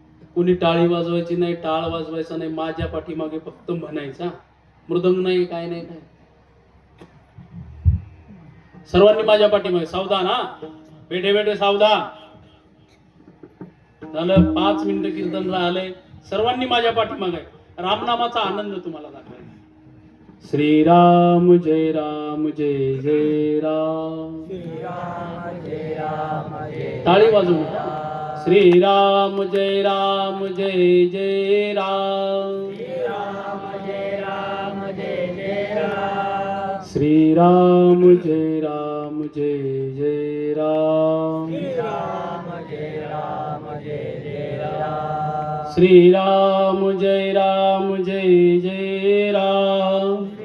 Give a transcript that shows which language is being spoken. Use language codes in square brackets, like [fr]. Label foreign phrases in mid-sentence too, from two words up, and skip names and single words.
[mr] कोणी टाळी वाजवायची नाही, टाळ वाजवायचा नाही, माझ्या पाठीमागे फक्त म्हणायचा. मृदंग नाही, काय नाही, काय. सर्वांनी माझ्या पाठीमागे सावधान, हा बेटे बेटे सावधान. झालं 5 मिनिटं कीर्तन राहिलंय. सर्वांनी माझ्या पाठीमागे रामनामाचा आनंद तुम्हाला दाखवायचा. [sa] श्रीराम जय राम जय जय राम. [mr] टाळी वाजवू. [sa] श्रीराम जय राम जय जय राम. श्रीराम जय राम जय जय राम. श्रीराम जय राम जय जय राम.